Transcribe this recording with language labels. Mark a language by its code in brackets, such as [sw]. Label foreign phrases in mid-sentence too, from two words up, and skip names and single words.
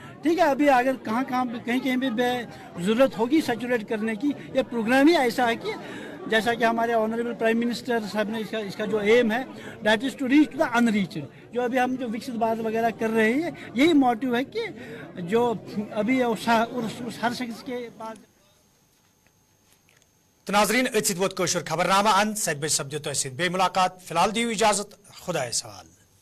[hi] ठीक है, अभी अगर कहीं पे ज़रूरत होगी सैचुरेट करने की, ये प्रोग्राम ही ऐसा है कि जैसा कि हमारे [en] honourable prime minister [hi] साहब ने इसका जो एम है [en] that is to reach the unreached, [hi] जो अभी हम जो विकसित भारत वगैरह कर रहे हैं यही मोटिव है कि जो अभी उस हर शख्स के पास [ks] تو ناظرین ات ووت کوشر خبرنامہ ان 7 بج سپدو تہ بے ملاقات فی الحال دیو اجازت خدا سوال